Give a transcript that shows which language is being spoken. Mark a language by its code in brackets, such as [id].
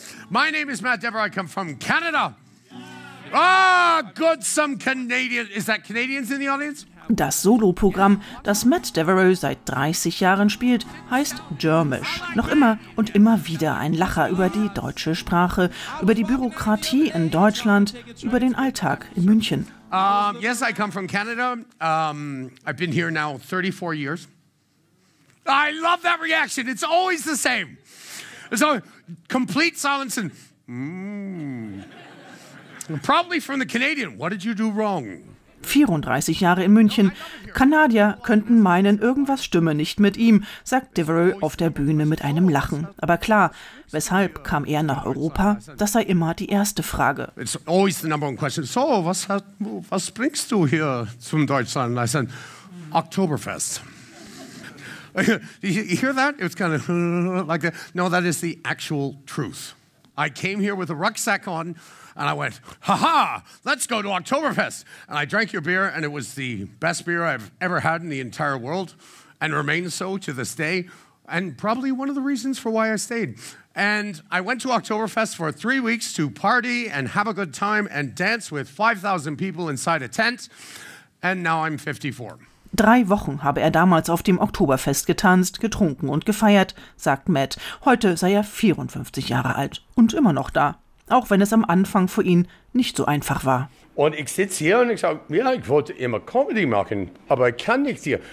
[en] My name is Matt Devereux. I come from Canada. Ah, good, some Canadian. Is that Canadians in the audience? [de] Das Soloprogramm, das Matt Devereux seit 30 Jahren spielt, heißt Germisch. Noch immer und immer wieder ein Lacher über die deutsche Sprache, über die Bürokratie in Deutschland, über den Alltag in München. [en] Yes, I come from Canada. I've been here now 34 years. I love that reaction. It's always the same. It's always complete silence and probably from the Canadian. What did you do wrong? [de] 34 Jahre in München. Kanadier könnten meinen, irgendwas stimme nicht mit ihm, sagt Devereux auf der Bühne mit einem Lachen. Aber klar, weshalb kam er nach Europa? Das sei immer die erste Frage. [en] It's always the number one question. [de] So, was bringst du hier zum Deutschland? [en] I said, [de] Oktoberfest. [en] You hear that? It's kind of like that. No, that is the actual truth. I came here with a rucksack on, and I went, ha-ha, let's go to Oktoberfest. And I drank your beer, and it was the best beer I've ever had in the entire world, and remains so to this day, and probably one of the reasons for why I stayed. And I went to Oktoberfest for 3 weeks to party and have a good time and dance with 5,000 people inside a tent, and now I'm 54. [de] 3 Wochen habe er damals auf dem Oktoberfest getanzt, getrunken und gefeiert, sagt Matt. Heute sei er 54 Jahre alt und immer noch da, auch wenn es am Anfang für ihn nicht so einfach war. Und ich sitze hier und ich sage, ja, ich wollte immer Comedy machen, aber ich kann nicht hier.